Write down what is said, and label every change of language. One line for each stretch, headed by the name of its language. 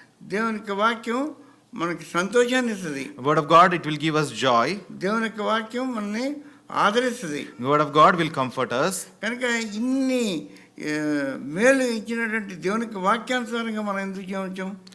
Telugu: దేవుని యొక్క వాక్యం మనకి సంతోషాన్ని ఇస్తుంది.
English: Word of God, it will give us joy.
Telugu: దేవుని యొక్క వాక్యం మనల్ని ఆదరిస్తుంది.
English: Word of God will comfort us.
Telugu: కనుక ఇన్ని మేలు ఇచ్చినటువంటి దేవునికి వాక్యానుసారంగా మనం ఎందుకు జీవించాం?